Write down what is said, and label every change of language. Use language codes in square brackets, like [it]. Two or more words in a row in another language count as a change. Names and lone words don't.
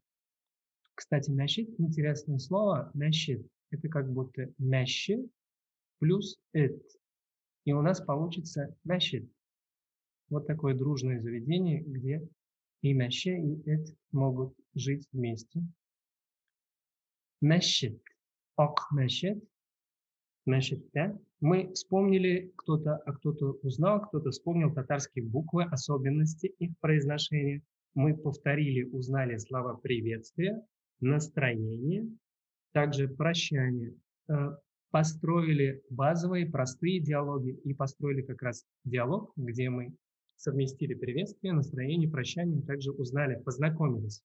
[ru] Кстати, Мешит, интересное слово. Мешит. Это как будто Мешит плюс Эт. И у нас получится Мешит. Вот такое дружное заведение, где и Меше, и Эт могут жить вместе. Мешит. Ак-Мешит. Мешитте. Мы вспомнили, кто-то узнал, кто-то вспомнил татарские буквы, особенности их произношения. Мы повторили, узнали слова приветствия, настроение, также прощание. Построили базовые, простые диалоги и построили как раз диалог, где мы совместили приветствие, настроение, прощание, также узнали, познакомились.